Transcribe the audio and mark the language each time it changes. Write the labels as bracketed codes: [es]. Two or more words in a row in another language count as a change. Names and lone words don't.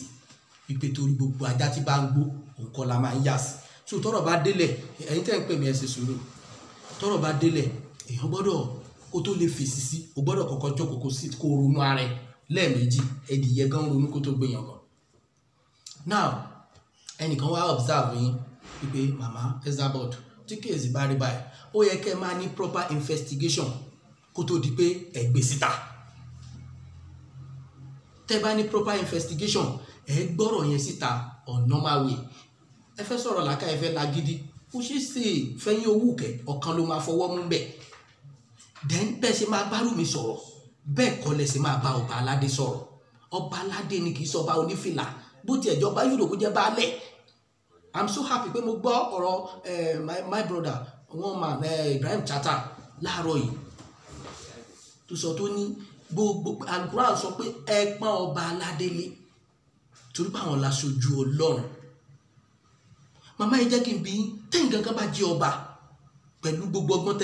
[yo] wípé torí gbogbo ajá tí bá ń gbó òun kọ́ la máa ń yà sí so tọ́rọ̀ bá délẹ̀ ẹ̀yin tẹ́ ń pè mí ẹ ṣe sùúrù tọ́rọ̀ bá délẹ̀ èèyàn gbọ́dọ̀ kó tó lè fèsì sí o gbọ́dọ̀ kọ́kọ́ jókòó kó ronú ara ẹ lẹ́ẹ̀mejì ẹdìyẹ gan ronú kó tó gbéyàn gan now ẹnìkan wá observe yín wípé màmá Esabod tí kéèsì bá rí báyìí ó yẹ kẹ́ ẹ máa ní [en] proper investigation [yo] kó tó di pé ẹ gbé síta tẹ́ bá ní [en] proper investigation [yo] ẹ gbọ́rọ̀ yẹn síta [en] on normal way [yo] ẹ fẹ́ sọ̀rọ̀ làákà ẹ fẹ́ lágídí ó ṣe é ṣe fẹ́yìn owó kẹ ọ̀kan ló máa fọwọ́ mú bẹ́ẹ̀ then bẹ́ẹ̀ ṣe máa bá Rúmi sọ̀rọ̀ bẹ́ẹ̀ kọ́ lẹ ṣe máa bá ọba aládé sọ̀rọ̀ ọba aládé ni kì í sọ ọba onífìlà bó tiẹ̀ jọba yóò kó jẹ́ baálẹ̀ [en] I'm so happy [yo] pé mo gbọ́ ọ̀rọ̀ [en] my brother one man [yo] Ibrahim Chatta láàárọ̀ yìí tó sọ tó ní gbogbo Al-Quran sọ pé ẹ pọ́n ọba aládé lé torí pé àwọn láṣojú Ọlọ́run màmá yìí jẹ́ kí n bí tẹ́yìn gangan bá jẹ́ ọba pẹ̀lú gbogbo ọgbọ́n